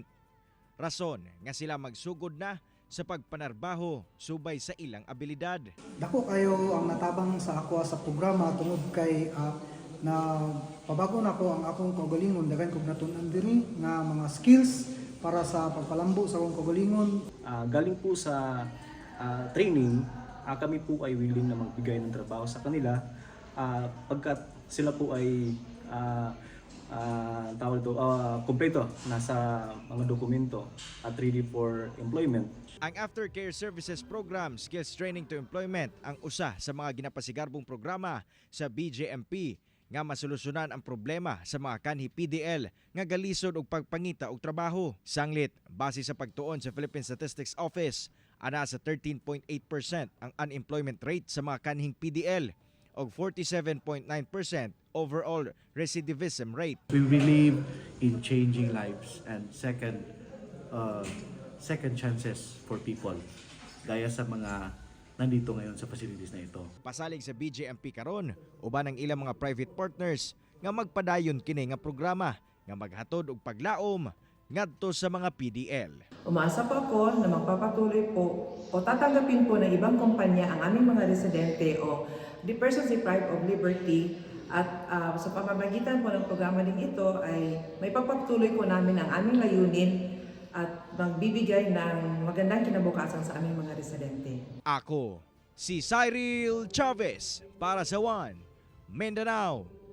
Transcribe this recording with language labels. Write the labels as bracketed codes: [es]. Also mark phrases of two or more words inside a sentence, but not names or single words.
[ceb] Rason nga sila magsugod na sa pagpanarbaho subay sa ilang abilidad. Dako kayo ang natabang sa ako sa programa tungod kay na pabago na ko ang akong kaugalingon, daghan kog natun-an diri nga mga skills para sa pagpalambo sa akong kaugalingon. [tl] Galing po sa training, kami po ay willing na magbigay ng trabaho sa kanila pagkat sila po ay kompleto nasa mga dokumento at [en] ready for employment. [ceb] Ang Aftercare Services Program, Skills Training to Employment, ang usa sa mga ginapasigarbong programa sa BJMP nga masolusyonan ang problema sa mga kanhi PDL nga galisod og pagpangita og trabaho. Sanglit, base sa pagtuon sa Philippine Statistics Office, ana sa 13.8% ang [en] unemployment rate [ceb] sa mga kanhing PDL og 47.9% [en] overall recidivism rate. We believe in changing lives and second chances for people [tl] gaya sa mga nandito ngayon sa facilities na ito. [ceb] Pasalig sa BJMP karon, uban ang ilang mga [en] private partners [ceb] nga magpadayon kini nga programa nga maghatod og paglaom ngadto sa mga PDL. [tl] Umaasa po ako na magpapatuloy po o tatanggapin po ng ibang kumpanya ang aming mga residente o [en] the persons deprived of liberty [tl] at sa pamamagitan po ng programa din ito ay may pagpapatuloy po namin ang aming layunin at magbibigay ng magandang kinabukasan sa aming mga residente. [ceb] Ako, si Cyril Chavez para sa One Mindanao.